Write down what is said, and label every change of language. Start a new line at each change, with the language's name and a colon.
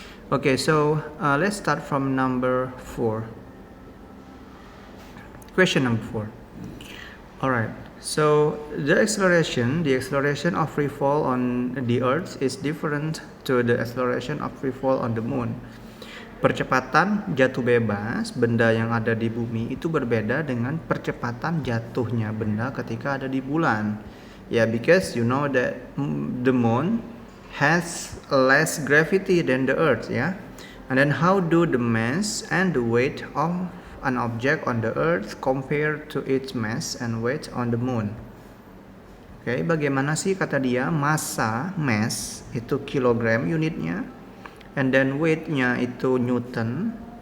English: Okay, so let's start from number 4. Question number 4. Alright, so the acceleration of free fall on the Earth is different to the acceleration of free fall on the Moon.
Indonesian: Percepatan jatuh bebas benda yang ada di bumi itu berbeda dengan percepatan jatuhnya benda ketika ada di bulan.
English: Yeah, because you know that the Moon has less gravity than the Earth, yeah. And then how do the mass and the weight of an object on the Earth compared to its mass and weight on the Moon?
Indonesian: Oke, bagaimana sih kata dia massa, mass itu kilogram unitnya,
English: and then
Indonesian: weight-nya itu newton.